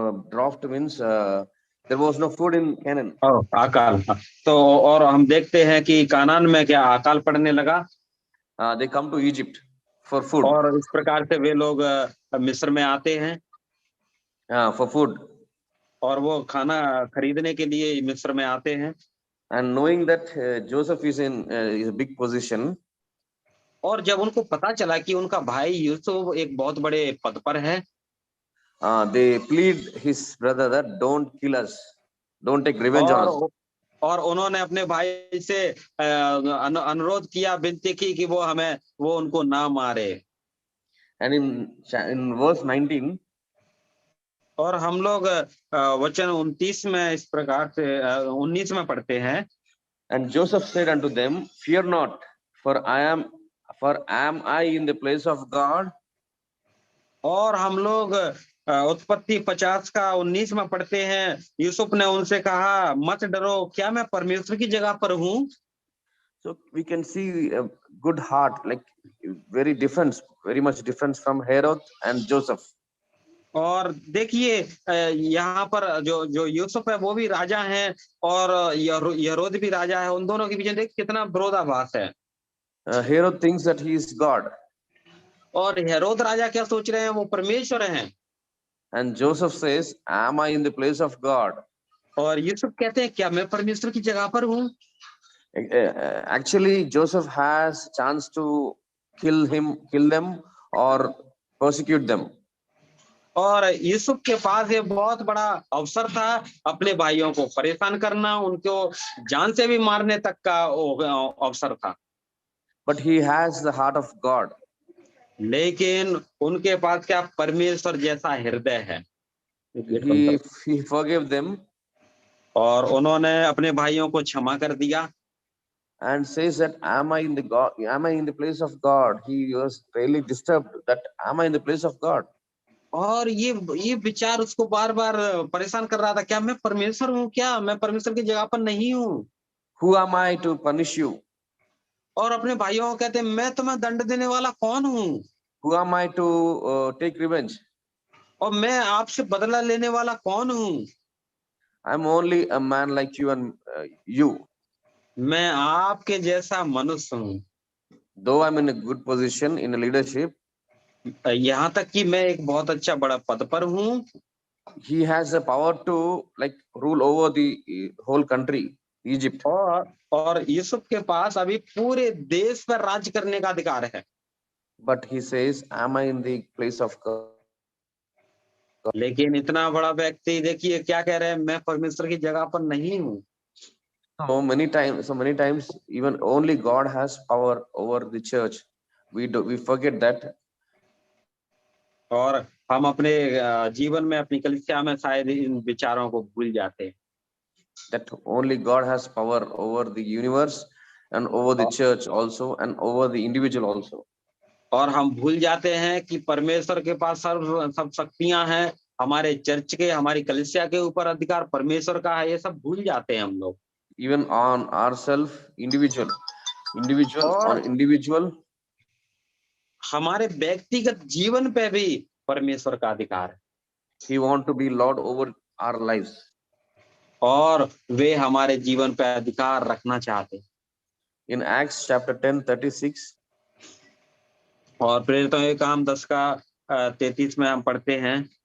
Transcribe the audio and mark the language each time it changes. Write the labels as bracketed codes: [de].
[en] Drought means there was no food in Canaan. [hi] अकाल। तो और हम देखते हैं कि कानान में क्या अकाल पड़ने लगा। [en] They come to Egypt for food. [hi] और इस प्रकार से वे लोग मिस्र में आते हैं [en] for food. [hi] और वो खाना खरीदने के लिए मिस्र में आते हैं। [en] And knowing that Joseph is in a big position. [hi] और जब उनको पता चला कि उनका भाई यूसुफ एक बहुत बड़े पद पर है, [en] they plead his brother that don't kill us, don't take revenge on us. [hi] और उन्होंने अपने भाई से अनुरोध किया, विनती की कि वो उनको ना मारे। [en] And in verse 19. [hi] और हम लोग वचन 29 में इस प्रकार से 19 में पढ़ते हैं। [en] And Joseph said unto them, fear not, for am I in the place of God? [hi] और हम लोग उत्पत्ति 50 का 19 में पढ़ते हैं, यूसुफ ने उनसे कहा, मत डरो, क्या मैं परमेश्वर की जगह पर हूँ? [en] So we can see a good heart, like very much difference from Herod and Joseph. [hi] और देखिए यहाँ पर जो यूसुफ है वो भी राजा है और हेरोद भी राजा है। उन दोनों के बीच देख कितना विरोधाभास है। [en] Herod thinks that he is God. [hi] और हेरोद राजा क्या सोच रहे हैं, वो परमेश्वर हैं। [en] And Joseph says, am I in the place of God? [hi] और यूसुफ कहते हैं, क्या मैं परमेश्वर की जगह पर हूँ? [en] Actually, Joseph has chance to kill them or persecute them. [hi] और यूसुफ के पास ये बहुत बड़ा अवसर था अपने भाइयों को परेशान करना, उनको जान से भी मारने तक का अवसर था। [en] But he has the heart of God. [hi] लेकिन उनके पास क्या परमेश्वर जैसा हृदय है। [en] He forgave them [hi] और उन्होंने अपने भाइयों को क्षमा कर दिया। [en] and says that am I in the God? Am I in the place of God? He was really disturbed that am I in the place of God? [hi] और ये विचार उसको बार बार परेशान कर रहा था, क्या मैं परमेश्वर हूँ, क्या मैं परमेश्वर की जगह पर नहीं हूँ। [en] Who am I to punish you? [hi] और अपने भाइयों को कहते मैं तुम्हें दंड देने वाला कौन हूँ, [en] Who am I to take revenge? [hi] और मैं आपसे बदला लेने वाला कौन हूँ। [en] I'm only a man like you and you. [hi] मैं आपके जैसा मनुष्य हूँ। [en] Though I'm in a good position in a leadership, [hi] यहाँ तक कि मैं एक बहुत अच्छा बड़ा पद पर हूँ। [en] he has the power to like rule over the whole country, Egypt. [hi] और यूसुफ के पास अभी पूरे देश पर राज करने का अधिकार है। [en] But he says, am I in the place of God? [hi] लेकिन इतना बड़ा व्यक्ति देखिए क्या कह रहे हैं, मैं परमेश्वर की जगह पर नहीं हूँ। [en] So many times, even only God has power over the church. We forget that. [hi] और हम अपने जीवन में अपनी कलीसिया में शायद इन विचारों को भूल जाते हैं। [en] That only God has power over the universe and over the church also and over the individual also. [hi] और हम भूल जाते हैं कि परमेश्वर के पास सब शक्तियां हैं, हमारे चर्च के, हमारी कलीसिया के ऊपर अधिकार परमेश्वर का है, ये सब भूल जाते हैं हम लोग। [en] Even on ourselves, individual [hi] और [en] on individual, [hi] हमारे व्यक्तिगत जीवन पे भी परमेश्वर का अधिकार है। [en] He want to be Lord over our lives. [hi] और वे हमारे जीवन पे अधिकार रखना चाहते हैं। [en] In Acts chapter 10:36, [hi] और प्रेरितों के काम 10 का 33 में हम पढ़ते हैं